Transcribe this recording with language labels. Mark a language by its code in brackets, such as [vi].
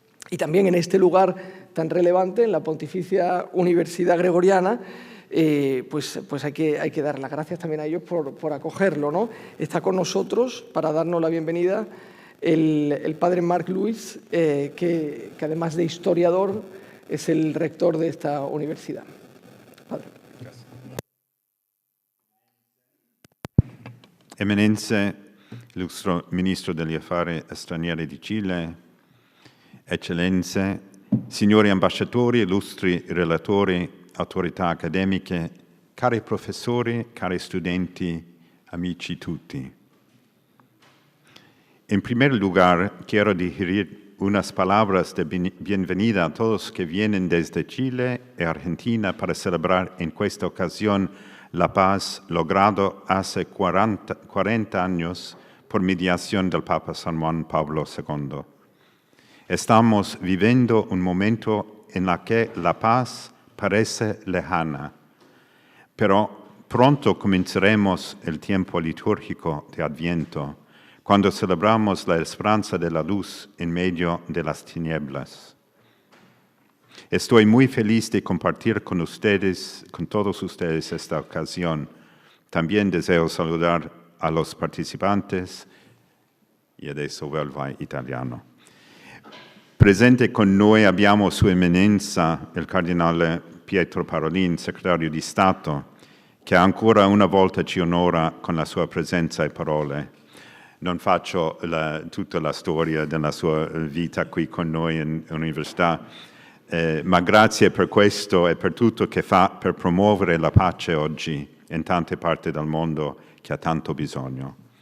[es] Y también en este lugar tan relevante, en la Pontificia Universidad Gregoriana, pues hay que dar las gracias también a ellos por acogerlo, ¿no? Está con nosotros, para darnos la bienvenida, el padre Marc Luis, que además de historiador es el rector de esta universidad. Padre. Gracias. [it] Eminenze, illustre Ministro degli Affari Stranieri di Cile, Eccellenze, signori ambasciatori, illustri relatori, autorità accademiche, cari professori, cari studenti, amici tutti. [es] En primer lugar, quiero dirigir unas palabras de bienvenida a todos que vienen desde Chile y Argentina para celebrar en esta ocasión la paz lograda hace 40 años por mediación del Papa San Juan Pablo II. Estamos viviendo un momento en el que la paz parece lejana, pero pronto comenzaremos el tiempo litúrgico de Adviento, cuando celebramos la esperanza de la luz en medio de las tinieblas. Estoy muy feliz de compartir con todos ustedes esta ocasión. También deseo saludar a los participantes y [it] adesso [es] vuelvo a italiano. [it] Presente con noi abbiamo Sua Eminenza, il Cardinale Pietro Parolin, Segretario di Stato, che ancora una volta ci onora con la sua presenza e parole. Non faccio tutta la storia della sua vita qui con noi in università, ma grazie per questo e per tutto che fa per promuovere la pace oggi in tante parti del mondo che ha tanto bisogno.